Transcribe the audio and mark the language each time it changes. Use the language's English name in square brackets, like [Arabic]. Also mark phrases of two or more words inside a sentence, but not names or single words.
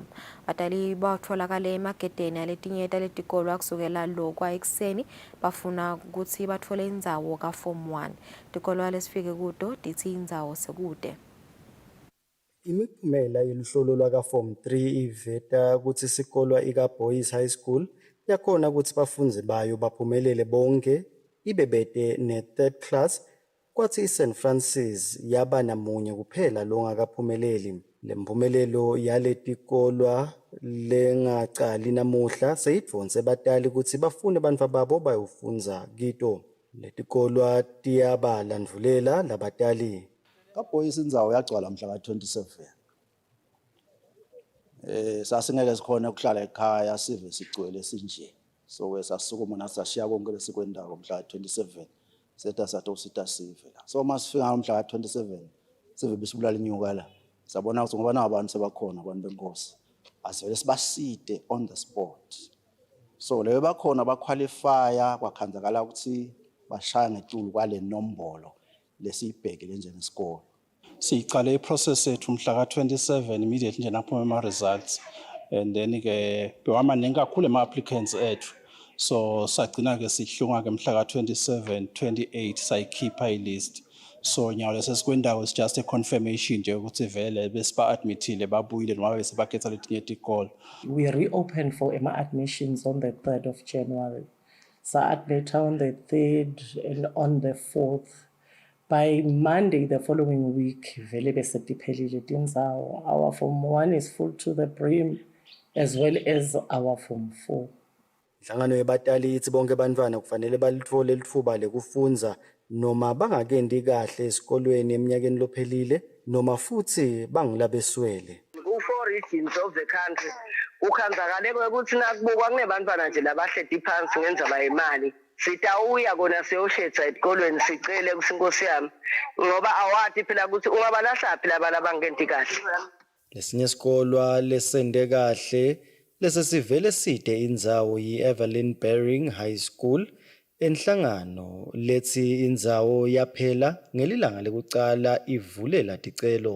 [Swati] Batali batfolakale emagedeni aletinye taletikolwa kusukela lokwa ekuseni bafuna kutsi batfole indzawo ka-Form 1. Tikolwa lesifike kuto titsi indzawo sekude. Imiphumela yeluhlolo lwaka-Form 3 iveta ukuthi isikolwa ika-Boys High School yakhona ukuthi bafundzi bayo baphumelele bonke ibebete ne-3rd class, kwathi i-St. Francis yaba namunye kuphela longakaphumeleli. Le mphumelelo yaletikolwa lengacali namuhla seyidvonse batali ukuthi bafune bantfu babo bayofundza kito. Letikolwa tiyabalandvulela labatali. kaBoys indzawo yagcwala mhla ka-27. Sasingeke sikhona ukuhlala ekhaya sive sigcwele sinje. So sasukuma nasashiya konke lesikwendawo mhla ka-27 setha satosita sive la. So masifika mhla ka-27 sive bisibulala inyuka la. Sabona ukuthi ngoba nabantu sebakhona abantu benkosi. Asivele sibasite [English] on the spot. [Swati] So leyo bakhona baqualifya kwakhanzakala ukuthi bashaya ngetulu kwale nombolo lesiyibhekile njengesikole. Siyicale iprocess yethu mhla ka-27 immediately nje naphuma ama-results, [English] and then [Swati] ke bewamaningi kakhulu ama-applicants ethu, so sagcina-ke sihlunga-ke mhla ka-27 28 sayikhipha ilist. So nyawo lesesikwendawo [English] is just a confirmation [Swati] nje ukuthi vele besiba-admithile babuyile noma besebakhetha letinye tikolo. [English] We reopened for admissions on the 3rd of January. Sa-admit on the 3rd and on the 4th. By Monday the following week, [Swati] vele besetiphelile tindzawo. [English] Our Form 1 is full to the brim, as well as our Form 4. [Swati] Inhlangano yebatali ithi bonke bantwana kufanele balithole litfuba lekufundza noma bangakendi kahle esikolweni eminyakeni lophelile noma futhi bangilabeswele. Ku-4 [English] regions of the country [Swati] ukhanzakale ukuthi nakubukwa kunebantwana nje labahleti phansi ngendzaba yemali. Sitawuya kona siyoshetha esikolweni sicele kusinkosi yami ngoba awati phela ukuthi ungabalahla phela balabangenti kahle. Lesinye isikolwa lesende kahle lesesivele side indzawo yi-Evelyn Baring High School enhlangano lethi indzawo yaphela ngelilanga lekucala ivulela ticelo.